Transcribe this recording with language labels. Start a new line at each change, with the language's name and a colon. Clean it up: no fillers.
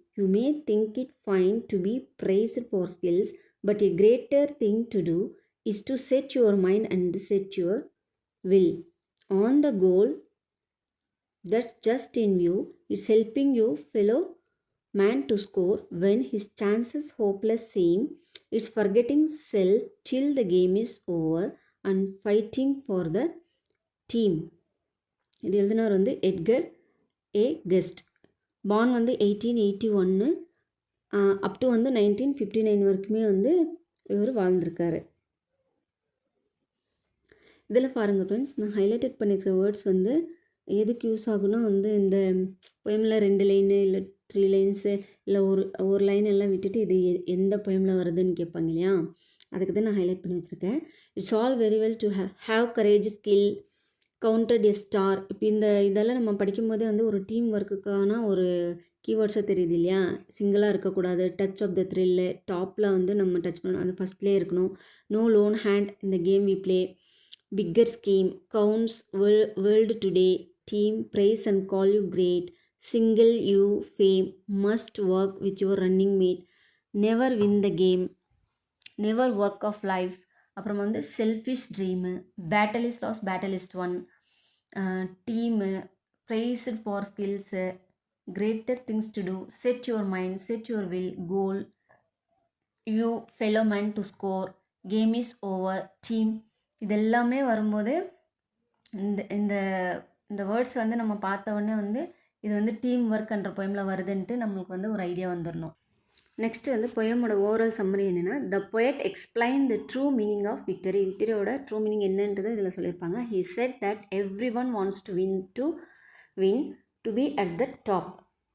English: You may think it fine to be praised for skills, but a greater thing to do is to set your mind and set your will on the goal that's just in view. It's helping you fellow man to score when his chances hopeless seem. It's forgetting self till the game is over and fighting for the team.
Tamil: இது எழுதினவர் Edgar A guest. Porn 1881 up to 1959 வரைக்குமே இவர் வாழ்ந்திருக்காரு. இதில் பாருங்கள் friends, நான் highlighted பண்ணியிருக்கிற words எதுக்கு use ஆகுனா இந்த பொயமில் 2 லைனு இல்லை 3 லைன்ஸு இல்லை ஒரு லைன் எல்லாம் விட்டுட்டு இது எந்த பொயமில் வருதுன்னு கேட்பாங்க இல்லையா, அதுக்கு தான் நான் ஹைலைட் பண்ணி வச்சுருக்கேன்.
English: It's all very well to have courage, skill, counted a star.
Tamil: இப்போ இதெல்லாம் நம்ம படிக்கும்போதே ஒரு டீம் ஒர்க்குக்கான ஒரு கீவேர்ட்ஸாக தெரியுது இல்லையா. சிங்கிளாக இருக்கக்கூடாது,
English: touch of the thrill,
Tamil: டாப்பில் நம்ம டச் பண்ணணும், அது ஃபஸ்ட்லேயே இருக்கணும்.
English: No lone hand இந்த game we play, bigger scheme, counts world today, team praise and call you great, single you fame, must work with your running mate, never win the game, never work of life. அப்புறம் selfish dream, battle is lost, battle is won, team praised for skills, greater things to do, set your mind, set your will, goal, you fellow man to score, game is over, team.
Tamil: இதெல்லாமே வரும்போது இந்த இந்த words நம்ம பார்த்த உடனே இது team ஒர்க்ன்ற பொயமில் வருதுன்ட்டு நம்மளுக்கு ஒரு ஐடியா வந்துடணும். நெக்ஸ்ட்டு பொயமோட ஓவரால் சம்மரி என்னென்னா,
English: The poet explain the true meaning of victory.
Tamil: விக்டரியோட true meaning என்னன்றது இதில் சொல்லியிருப்பாங்க.
English: He said that every one wants to win to be at the top.